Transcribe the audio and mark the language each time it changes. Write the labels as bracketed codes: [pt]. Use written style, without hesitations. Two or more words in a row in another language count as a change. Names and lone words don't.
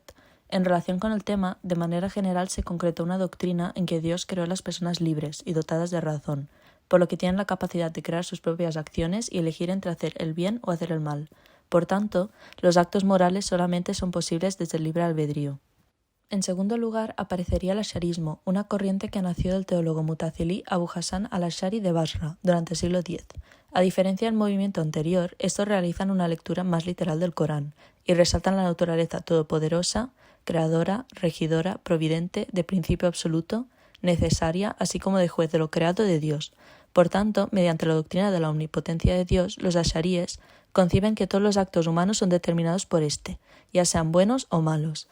[es] En relación con el tema, de manera general se concretó una doctrina en que Dios creó a las personas libres y dotadas de razón, por lo que tienen la capacidad de crear sus propias acciones y elegir entre hacer el bien o hacer el mal. Por tanto, los actos morales solamente son posibles desde el libre albedrío. En segundo lugar, aparecería el asharismo, una corriente que nació del teólogo mutazilí Abu Hassan al-Ashari de Basra durante el siglo X. A diferencia del movimiento anterior, estos realizan una lectura más literal del Corán y resaltan la naturaleza todopoderosa, creadora, regidora, providente, de principio absoluto, necesaria, así como de juez de lo creado de Dios. Por tanto, mediante la doctrina de la omnipotencia de Dios, los asharíes conciben que todos los actos humanos son determinados por éste, ya sean buenos o malos.